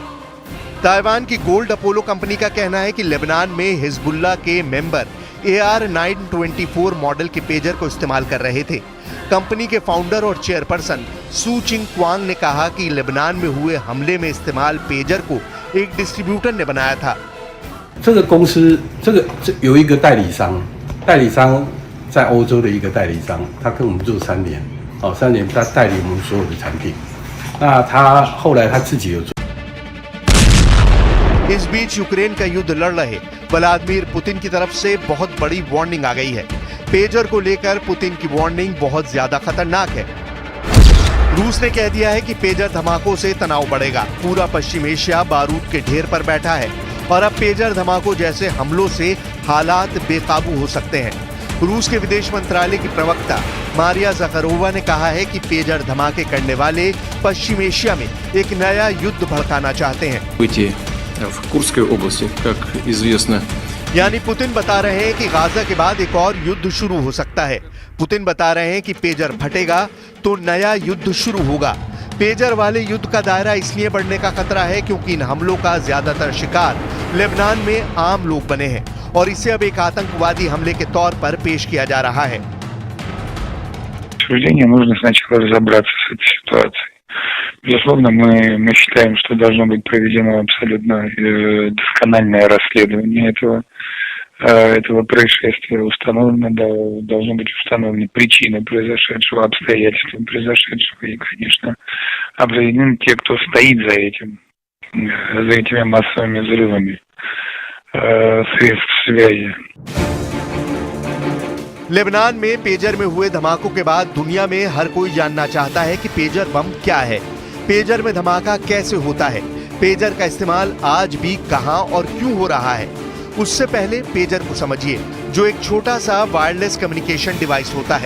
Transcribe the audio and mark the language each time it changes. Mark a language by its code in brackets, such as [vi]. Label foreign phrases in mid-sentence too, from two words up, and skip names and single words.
[hi] ताइवान की गोल्ड अपोलो कंपनी का कहना है कि लेबनान में हिजबुल्लाह के मेंबर AR-924 मॉडल के पेजर को इस्तेमाल कर रहे थे। कंपनी के फाउंडर और चेयरपर्सन सू चिंग क्वांग ने कहा कि लेबनान में हुए हमले में इस्तेमाल पेजर को एक डिस्ट्रीब्यूटर ने बनाया था। [zh] 这个公司，这有一个代理商在欧洲的一个代理商，他跟我们做3年，3年他代理我们所有的产品。那他后来他自己有做。 [hi] इस बीच यूक्रेन का युद्ध लड़ रहे व्लादिमीर पुतिन की तरफ से बहुत बड़ी वार्निंग आ गई है। पेजर को लेकर पुतिन की वार्निंग बहुत ज्यादा खतरनाक है। रूस ने कह दिया है कि पेजर धमाकों से तनाव बढ़ेगा। पूरा पश्चिम एशिया बारूद के ढेर पर बैठा है और अब पेजर धमाकों जैसे हमलों से हालात बेकाबू हो सकते हैं। रूस के विदेश मंत्रालय की प्रवक्ता मारिया ज़खरोवा ने कहा है कि पेजर धमाके करने वाले पश्चिम एशिया में एक नया युद्ध भड़काना चाहते हैं। [ru] В Курской области, как известно. [hi] यानी पुतिन बता रहे हैं कि गाजा के बाद एक और युद्ध शुरू हो सकता है। पुतिन बता रहे हैं कि पेजर फटेगा तो नया युद्ध शुरू होगा। पेजर वाले युद्ध का दायरा इसलिए बढ़ने का खतरा है क्योंकि इन हमलों का ज्यादातर शिकार लेबनान में आम लोग बने हैं और इसे अब एक आतंकवादी हमले के तौर पर पेश किया जा रहा है। [ru] Нужно сначала разобраться с этой ситуацией. Безусловно, мы считаем, что должно быть проведено абсолютно доскональное расследование этого происшествия. Должны быть установлены причины произошедшего, обстоятельства произошедшего и, конечно, определены те, кто стоит за этими массовыми взрывами средств связи. [hi] लेबनान में पेजर में हुए धमाकों के बाद दुनिया में हर कोई जानना चाहता है कि पेजर बम क्या है, पेजर में धमाका कैसे होता है, पेजर का इस्तेमाल आज भी कहां और क्यों हो रहा है। उससे पहले पेजर को समझिए, जो एक छोटा सा [en] wireless communication device [hi] होता है।